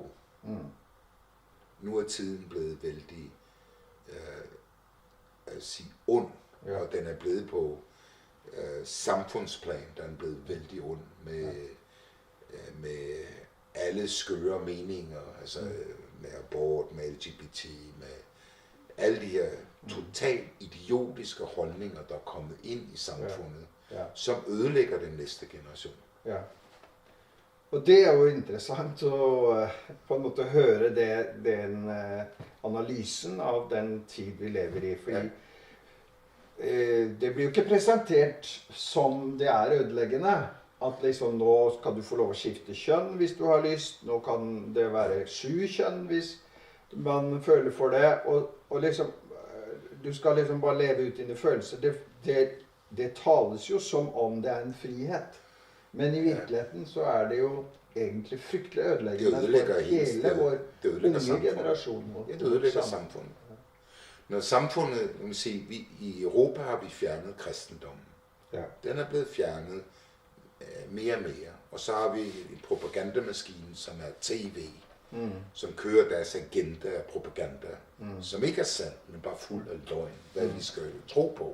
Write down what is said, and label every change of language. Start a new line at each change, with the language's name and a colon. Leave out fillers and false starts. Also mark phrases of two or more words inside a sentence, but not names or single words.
Danish: Nu er tiden blevet vældig ond, og den er blevet på samfundsplan, der er blevet vældig ond med alle skøre meninger, altså med abort, med LGBT, med alle de her totalt idiotiske holdninger, der er kommet ind i samfundet, som ødelægger den næste generation. Ja.
Norwegian: Og det er jo interessant å på en måte høre den analysen av den tid vi lever i, fordi det blir jo ikke presentert som det er ødeleggende. At liksom nå skal du få lov å skifte kjønn hvis du har lyst, nå kan det være 7 kjønn hvis man føler for det, og liksom, du skal liksom bare leve ut dine følelser. Det tales jo som om det er en frihet, men i virkeligheten så er det jo egentlig fryktelig ødeleggende for hele vår unge generasjon.
Danish: Det ødelægger samfundet. Når samfundet, man sige, i Europa har vi fjernet kristendommen. Ja. Den er blevet fjernet mere og mere. Og så har vi en propagandamaskine, som er TV, som kører deres agenda og propaganda, som ikke er sandt, men bare fuld af løgn, hvad vi skal tro på.